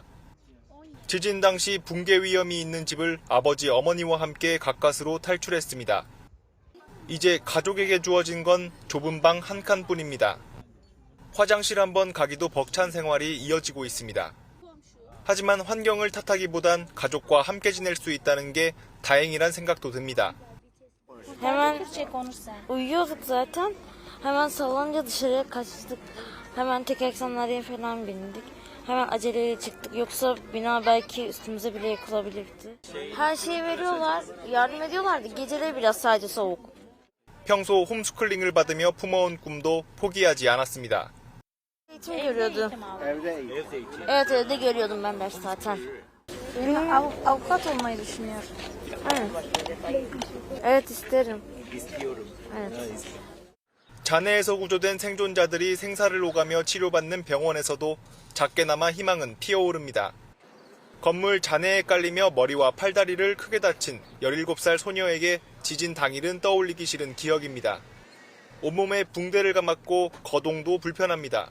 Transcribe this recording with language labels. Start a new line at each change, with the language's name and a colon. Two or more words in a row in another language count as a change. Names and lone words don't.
Korean: 지진 당시 붕괴 위험이 있는 집을 아버지 어머니와 함께 가까스로 탈출했습니다. 이제 가족에게 주어진 건 좁은 방 한 칸뿐입니다. 화장실 한번 가기도 벅찬 생활이 이어지고 있습니다. 하지만 환경을 탓하기보단 가족과 함께 지낼 수 있다는 게 다행이란 생각도 듭니다.
Turkish: Hemen uyuyorduk zaten. Hemen salonca dışarıya kaçtık. Hemen tek eksenlere falan bindik. Hemen aceleyle çıktık. Yoksa bina belki üstümüze bile yıkılabilirdi. Her şeyi veriyorlar. Yardım ediyorlardı. Geceleri biraz sadece soğuk.
Korean: 평소 홈스쿨링을 받으며 품어온 꿈도 포기하지 않았습니다.
Turkish: Eğitim görüyordum. Evet evde görüyordum ben ders zaten. Avukat olmayı düşünüyorum. Evet isterim. Evet.
Korean: 잔해에서 구조된 생존자들이 생사를 오가며 치료받는 병원에서도 작게나마 희망은 피어오릅니다. 건물 잔해에 깔리며 머리와 팔다리를 크게 다친 17살 소녀에게 지진 당일은 떠올리기 싫은 기억입니다. 온몸에 붕대를 감았고 거동도 불편합니다.